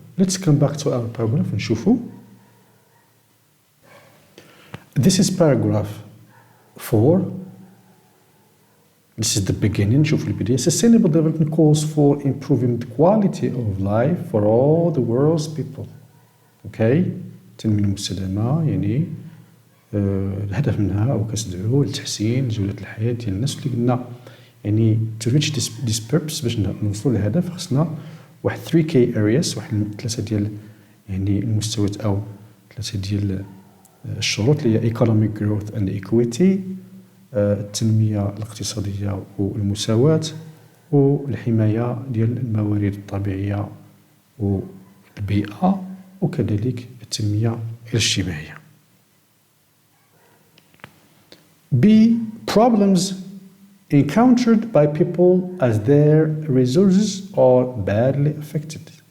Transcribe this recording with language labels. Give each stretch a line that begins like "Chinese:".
English: Let's come back to our paragraph
Arabic: ونشوفوا.
English: This is paragraph 4. This is the beginning.
Arabic: شوفوا البداية.
English: Sustainable development calls for improving the quality of life for all the world's people.
Arabic: التنمية المستدامة الهدف منها أو كتدعو لتحسين جودة الحياة ديال الناس اللي قلنا
English: to reach this purpose.
Arabic: باش نوصلوا للهدف خصنا واحد 3 key areas، واحد 3 ديال المستويات أو 3 ديال الشروط اللي هي
English: economic growth and equity،
Arabic: التنمية الاقتصادية والمساواة، والحماية ديال الموارد الطبيعية والبيئة، وكذلك التنمية الاجتماعية. B.
English: Problems encountered by people as their resources are badly affected.